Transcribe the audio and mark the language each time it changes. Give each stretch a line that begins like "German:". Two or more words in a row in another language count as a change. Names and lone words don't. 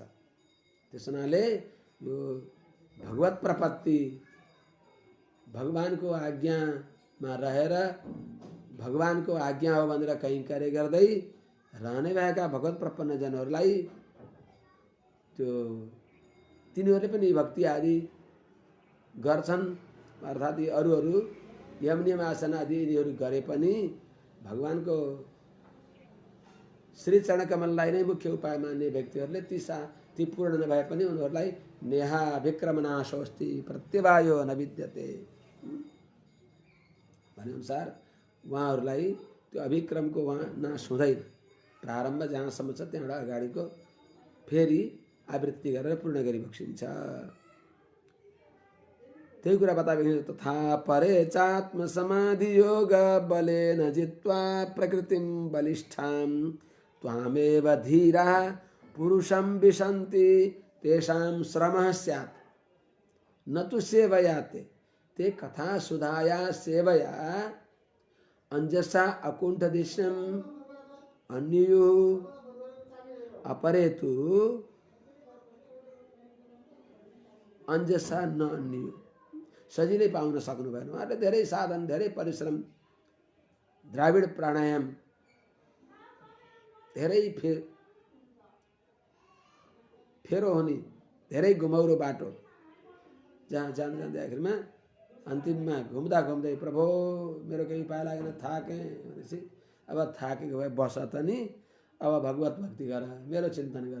Nepali: त्यस हुनाले यो भगवत प्रपत्ति, भगवानको आज्ञामा रहेर भगवानको आज्ञा हो भनेर कहीँ कार्य गर्दै रहने भएका भगवत प्रपन्न जनहरूलाई त्यो तिनीहरूले पनि भक्ति आदि गर्छन्। अर्थात् यी अरू अरू यम नियम आसन आदि यिनीहरू गरे पनि भगवानको श्री चरण कमललाई नै मुख्य उपाय मान्ने व्यक्तिहरूले ती पूर्ण नभए पनि उनीहरूलाई
Sanskrit: नेहा विक्रमनाशोस्ति प्रत्यवायो न विद्यते
Nepali: भनेअनुसार उहाँहरूलाई त्यो अभिक्रमको उहाँ नाश हुँदैन। प्रारम्भ जहाँसम्म छ त्यहाँबाट अगाडिको फेरि आवृत्ति गरेर पूर्ण गरी बक्सिन्छ। त्यही कुरा बताएको
Sanskrit: तथा परे चात्म समाधि योग बलेन जित्वा प्रकृतिम बलिष्ठाम त्वामेव धीरा पुरुषं विशन्ति तेषां श्रमः स्यात् न तु सेवयाते ते कथा सुधाया सेवया अंजसा अकुंठदिशं अन्यु अपरेतु अंजसा न अन्यु।
Nepali: सजिलै पाउन सक्नु भएन। उहाँले धेरै साधन, धेरै परिश्रम, द्राविड प्राणायाम, धेरै फेरो हुने, धेरै घुमौरो बाटो, जहाँ जाँदै आखिरमा अन्तिममा घुम्दा घुम्दै प्रभु मेरो केही उपाय लागेन, थाकेँ भनेपछि अब थाकेको भए बस त नि, अब भगवत भक्ति गर, मेरो चिन्तन गर।